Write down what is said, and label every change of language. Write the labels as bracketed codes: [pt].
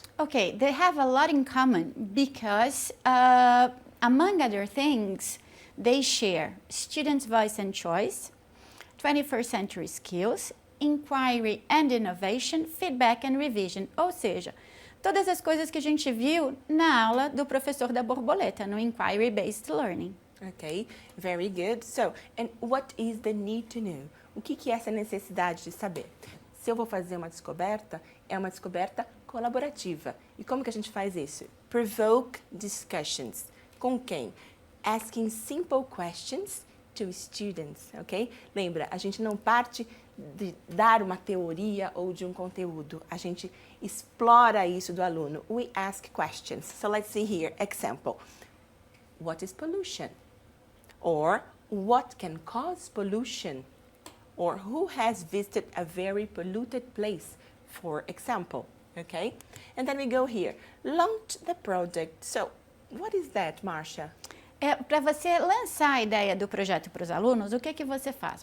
[en] Okay, they have a lot in common because among other things, they share students' voice and choice, 21st century skills, inquiry and innovation, feedback and revision. [pt] Ou seja, todas as coisas que a gente viu na aula do professor da borboleta, no inquiry-based learning. [en] Okay, very good. So, and what is the need to know? [pt] O que é essa necessidade de saber? Se eu vou fazer uma descoberta, é uma descoberta colaborativa. E como que a gente faz isso? [en] Provoke discussions. [pt] Com quem? [en] Asking simple questions to students, ok? [pt] Lembra, a gente não parte de dar uma teoria ou de um conteúdo. A gente explora isso do aluno. [en] We ask questions. So, let's see here. Example. What is pollution? Or what can cause pollution? Or who has visited a very polluted place, for example, okay? And then we go here, launch the project. So, what is that, Marcia? [pt] Para você lançar a ideia do projeto para os alunos, o que você faz?